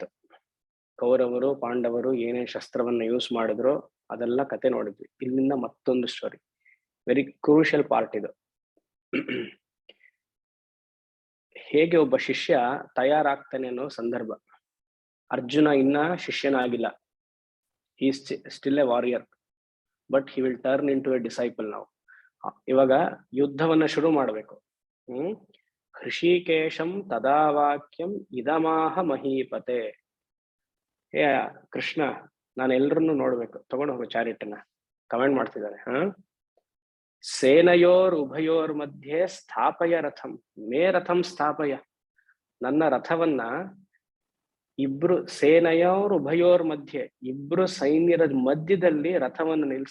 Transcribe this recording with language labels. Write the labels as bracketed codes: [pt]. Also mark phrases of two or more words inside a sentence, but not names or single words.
[kn] ಕೌರವರು ಪಾಂಡವರು ಏನೇನ್ ಶಸ್ತ್ರವನ್ನ ಯೂಸ್ ಮಾಡಿದ್ರು ಅದೆಲ್ಲ ಕತೆ ನೋಡಿದ್ವಿ. ಇಲ್ಲಿಂದ ಮತ್ತೊಂದು ಸ್ಟೋರಿ, [en] very crucial part [kn] ಇದು. ಹೇಗೆ ಒಬ್ಬ ಶಿಷ್ಯ ತಯಾರಾಗ್ತಾನೆ ಅನ್ನೋ ಸಂದರ್ಭ. ಅರ್ಜುನ ಇನ್ನ ಶಿಷ್ಯನಾಗಿಲ್ಲ, [en] he still a warrior, but he will turn into a disciple ನಾವು. [kn] ಇವಾಗ ಯುದ್ಧವನ್ನ ಶುರು ಮಾಡ್ಬೇಕು. [sa] ಹೃಷಿಕೇಶಂ ತದಾ ವಾಕ್ಯಂ ಇದಮಾಹ ಮಹೀಪತೆ. [kn] ಏ ಕೃಷ್ಣ, ನಾನು ಎಲ್ರನ್ನು ನೋಡ್ಬೇಕು, ತಗೊಂಡು ಹೋಗು ಚಾರಿಟನ್ನ. ಕಮೆಂಟ್ ಮಾಡ್ತಿದ್ದಾರೆ. [sa] ಸೇನಯೋರ್ ಉಭಯೋರ್ ಮಧ್ಯೆ ಸ್ಥಾಪಯ ರಥಂ, ಮೇ ರಥಂ ಸ್ಥಾಪಯ. [kn] ನನ್ನ ರಥವನ್ನ ಇಬ್ರು [sa] ಸೇನಯೋರ್ ಉಭಯೋರ್ ಮಧ್ಯೆ, [kn] ಇಬ್ರು ಸೈನ್ಯರ ಮಧ್ಯದಲ್ಲಿ ರಥವನ್ನು ನಿಲ್ಸ.